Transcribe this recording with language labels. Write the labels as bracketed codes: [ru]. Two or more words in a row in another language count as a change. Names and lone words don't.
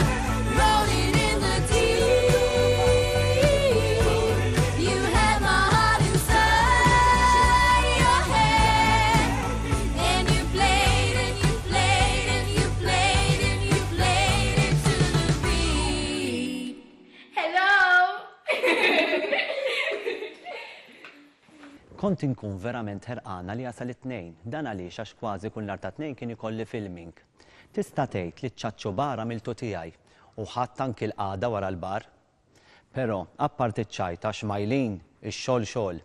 [en] Rolling in the deep. You had my heart inside your head, and you played and you played and you played and you played it to the beat. Hello. [mt] Kont inkun verament ħerqana li jasal it-tnejn, dan għaliex għax kważi kull nhar ta' tnejn kien ikolli filming. Tista' tgħid li ċ-ċaċċu bar għamiltu tiegħi u ħadd anki l-qagħda wara l-bar. Però apparti ċ-ċajt għax Majlin ix-xogħol xogħol.